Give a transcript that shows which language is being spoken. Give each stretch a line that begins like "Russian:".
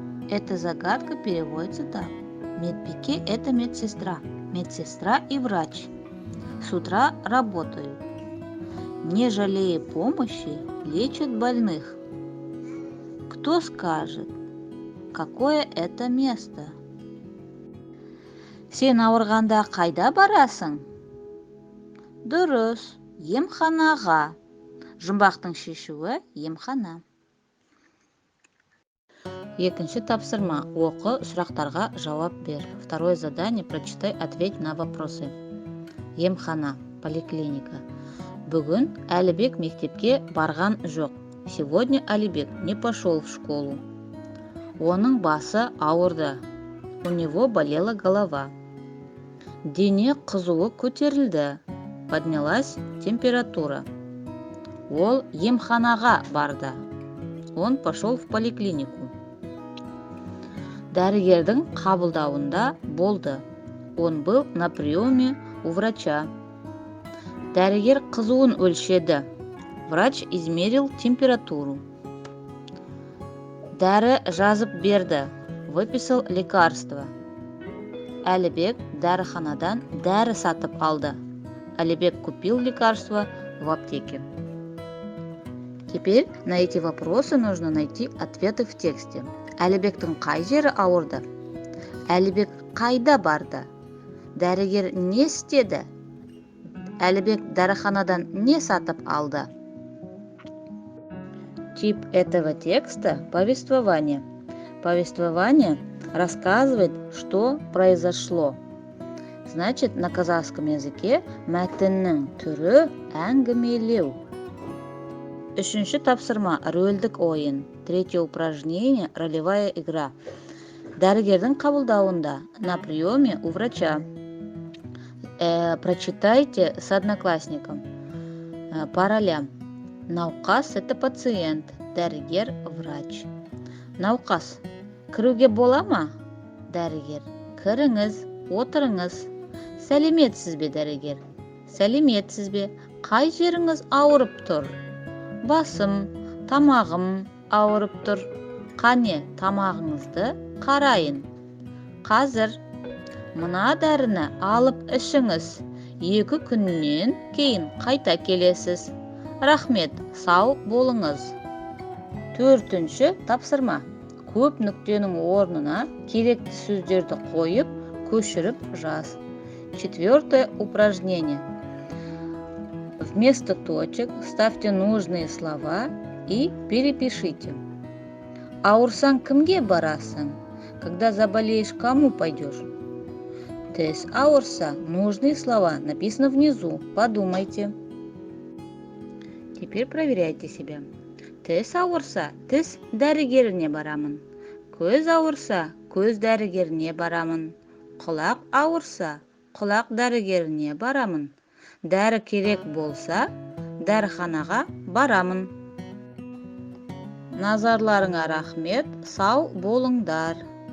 Russian: Эта загадка переводится так. Медбике – это медсестра. Медсестра и врач. С утра работают. Не жалея помощи, лечат больных. Кто скажет, какое это место?
Kazakh: Сен ауырғанда қайда барасың? Дұрыс, емханаға. Жұмбақтың шешуі емхана. Екінші тапсырма. Оқы, сұрақтарға жауап бер.
Russian: Второе задание. Прочитай, ответь на вопросы.
Kazakh: Емхана, поликлиника. Бүгін Әлібек мектепке барған жоқ.
Russian: Сегодня Әлібек не пошел в школу.
Kazakh: Оның басы ауырды.
Russian: У него болела голова.
Kazakh: Дене қызуы көтерілді.
Russian: Поднялась температура.
Kazakh: Ол емханаға барды.
Russian: Он пошел в поликлинику.
Kazakh: Дәрігердің қабылдауында болды.
Russian: Он был на приеме у врача.
Kazakh: Дәрігер қызуын өлшеді.
Russian: Врач измерил температуру.
Kazakh: Дәрі жазып берді.
Russian: Выписал лекарство.
Kazakh: Әлібек дәріханадан дәрі сатып алды.
Russian: Әлібек купил лекарство в аптеке. Теперь на эти вопросы нужно найти ответы в тексте.
Kazakh: Әлібектің қай жері ауырды? Әлібек қайда барды? Дәрігер не істеді? Әлібек дәріханадан не сатып алды?
Russian: Тип этого текста – повествование. Повествование рассказывает, что произошло. Значит, на казахском языке
Kazakh: мәтіннің түрі әңгімелеу. Үшінші тапсырма – рөлдік ойын.
Russian: Третье упражнение – ролевая игра.
Kazakh: Дәрігердің қабылдауында.
Russian: На приеме у врача. Прочитайте с одноклассником. По ролям.
Kazakh: Науқас –
Russian: это пациент.
Kazakh: Дәрігер – врач. Науқас. Кіруге бола ма? Дәрігер. Кіріңіз, отырыңыз. Сәлеметсіз бе, дәрігер? Сәлеметсіз бе? Қай жеріңіз ауырып тұр? Басым, тамағым ауырып тұр. Қане, тамағыңызды қарайын. Қазір мына дәріні алып ішіңіз. 2 күннен кейін қайта келесіз. Рахмет, сау болыңыз. 4-ші тапсырма. Көп нүктенің орнына керекті сөздерді қойып, көшіріп жаз.
Russian: 4-е упражнение. Вместо точек ставьте нужные слова и перепишите.
Kazakh: Ауырсаң кімге барасың?
Russian: Когда заболеешь, кому пойдешь?
Kazakh: Тіс ауырса,
Russian: нужные слова написаны внизу. Подумайте. Теперь проверяйте себя.
Kazakh: Тіс ауырса, тіс дәрігеріне барамын. Көз ауырса, көз дәрігеріне барамын. Құлақ ауырса, құлақ дәрігеріне барамын. Дәрі керек болса, дәріханаға барамын. Назарларыңа рахмет, сау болыңдар.